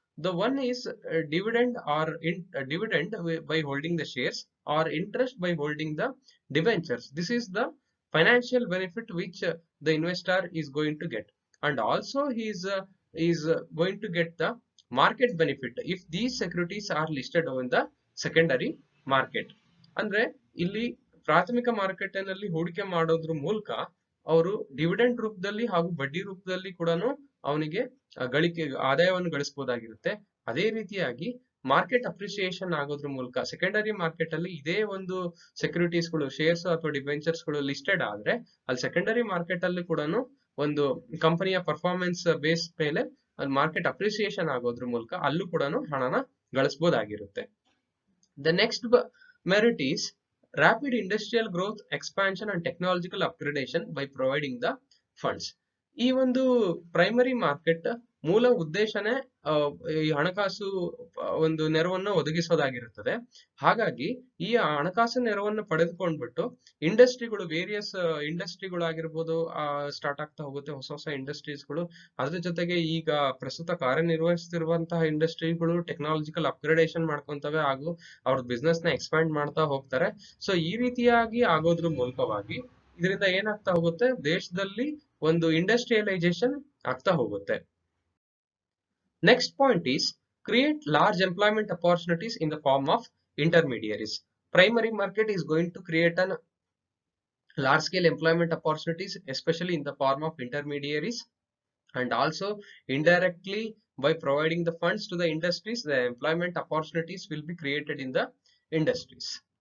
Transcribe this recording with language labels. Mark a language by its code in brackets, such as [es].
[en] The one is dividend or dividend by holding the shares, or interest by holding the debentures. This is the financial benefit which the investor is going to get, and also he is going to get the market benefit if these securities are listed on the secondary market. [kn] ಅಂದ್ರೆ ಇಲ್ಲಿ ಪ್ರಾಥಮಿಕ ಮಾರುಕಟ್ಟೆನಲ್ಲಿ ಹೂಡಿಕೆ ಮಾಡೋದ್ರ ಮೂಲಕ ಅವರು dividend ರೂಪದಲ್ಲಿ ಹಾಗೂ ಬಡ್ಡಿ ರೂಪದಲ್ಲಿ ಕೂಡ ಅವನಿಗೆ ಆದಾಯವನ್ನು ಗಳಿಸಬಹುದಾಗಿರುತ್ತೆ. ಅದೇ ರೀತಿಯಾಗಿ ಮಾರ್ಕೆಟ್ ಅಪ್ರಿಸಿಯೇಷನ್ ಆಗೋದ್ರ ಮೂಲಕ ಸೆಕೆಂಡರಿ ಮಾರ್ಕೆಟ್ ಅಲ್ಲಿ ಇದೇ ಒಂದು ಸೆಕ್ಯೂರಿಟೀಸ್ ಗಳು, ಶೇರ್ಸ್ ಅಥವಾ ಡಿಬೆಂಚರ್ಸ್ ಗಳು ಲಿಸ್ಟೆಡ್ ಆದ್ರೆ ಅಲ್ಲಿ ಸೆಕೆಂಡರಿ ಮಾರ್ಕೆಟ್ ಅಲ್ಲಿ ಕೂಡ ಒಂದು ಕಂಪನಿಯ ಪರ್ಫಾರ್ಮೆನ್ಸ್ ಬೇಸ್ ಮೇಲೆ ಮಾರ್ಕೆಟ್ ಅಪ್ರಿಸಿಯೇಷನ್ ಆಗೋದ್ರ ಮೂಲಕ ಅಲ್ಲೂ ಕೂಡ ಹಣನ ಗಳಿಸಬಹುದಾಗಿರುತ್ತೆ. [en] The next merit is rapid industrial growth, expansion and technological upgradation by providing the funds. [kn] ಈ ಒಂದು ಪ್ರೈಮರಿ ಮಾರ್ಕೆಟ್ ಮೂಲ ಉದ್ದೇಶನೇ ಈ ಹಣಕಾಸು ಒಂದು ನೆರವನ್ನು ಒದಗಿಸೋದಾಗಿರುತ್ತದೆ. ಹಾಗಾಗಿ ಈ ಹಣಕಾಸು ನೆರವನ್ನು ಪಡೆದುಕೊಂಡ್ಬಿಟ್ಟು ಇಂಡಸ್ಟ್ರಿಗಳು, ವೇರಿಯಸ್ ಇಂಡಸ್ಟ್ರಿಗಳಾಗಿರ್ಬೋದು ಸ್ಟಾರ್ಟ್ ಆಗ್ತಾ ಹೋಗುತ್ತೆ, ಹೊಸ ಹೊಸ ಇಂಡಸ್ಟ್ರೀಸ್ಗಳು. ಅದ್ರ ಜೊತೆಗೆ ಈಗ ಪ್ರಸ್ತುತ ಕಾರ್ಯನಿರ್ವಹಿಸ್ತಿರುವಂತಹ ಇಂಡಸ್ಟ್ರಿಗಳು ಟೆಕ್ನಾಲಜಿಕಲ್ ಅಪ್ಗ್ರೇಡೇಷನ್ ಮಾಡ್ಕೊಂತವೆ ಹಾಗೂ ಅವ್ರ ಬಿಸ್ನೆಸ್ ನ ಎಕ್ಸ್ಪ್ಯಾಂಡ್ ಮಾಡ್ತಾ ಹೋಗ್ತಾರೆ. ಸೊ ಈ ರೀತಿಯಾಗಿ ಆಗೋದ್ರ ಮೂಲಕವಾಗಿ ಇದರಿಂದ ಏನಾಗ್ತಾ ಹೋಗುತ್ತೆ, ದೇಶದಲ್ಲಿ ಒಂದು ಇಂಡಸ್ಟ್ರಿಯಲೈಸೇಷನ್ ಆಗ್ತಾ ಹೋಗುತ್ತೆ. [en] Next point is create large employment opportunities in the form of intermediaries. Primary market is going to create an large scale employment opportunities, especially in the form of intermediaries, and also indirectly by providing the funds to the industries, the employment opportunities will be created in the industries.